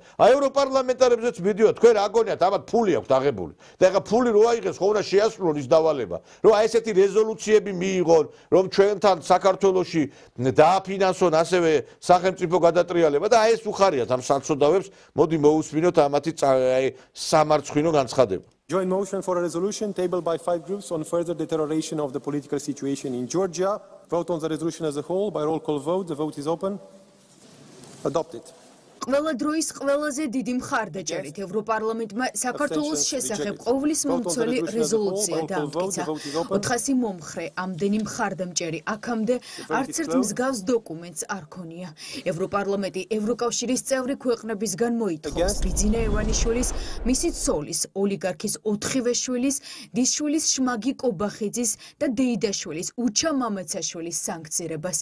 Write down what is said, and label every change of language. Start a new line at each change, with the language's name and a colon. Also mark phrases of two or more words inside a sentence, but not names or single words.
Georgian: აი ევროპარლამენტარებზეც მიდიოდა, თქვენ რა გონიათ, ამათ ფული აქვს აღებული. და ეხა ფული რო აიღეს, ხო უნდა შეასრულონ ის დავალება. რომ აი ესეთი რეზოლუციები მიიღონ, რომ ჩვენთან საქართველოში დააფინანსონ ასევე სახელმწიფო გადატრიალება და აი ეს უხარიათ ამ საცოდავებს, მოდი მოусმინოთ ამათი აი სამარცხვინო განცხადება.
English: Joint motion for a resolution tabled by 5 groups on further deterioration of the political situation in Georgia. Vote on the resolution as a whole by roll call vote. The vote is open. Adopted.
Georgian: ყველა დროის ყველაზე დიდი მხარდაჭერით ევროპარლამენტმა საქართველოს შესახებ ყოვლის მომცველი რეზოლუცია დაამტკიცა. 400 მომხრე ამდენი მხარდამჭერი აქამდე არც ერთ მსგავს დოკუმენტს არ ქონია. ევროპარლამენტი ევროკავშირის წევრი ქვეყნებისგან მოითხოვს ბიძინა ივანიშვილის, მისი ცოლის, ოლიგარქის 4-ვე შვილის, დისშვილის შმაგი კობახიძის და დეიდაშვილის, უჩა მამაცაშვილის სანქცირებას.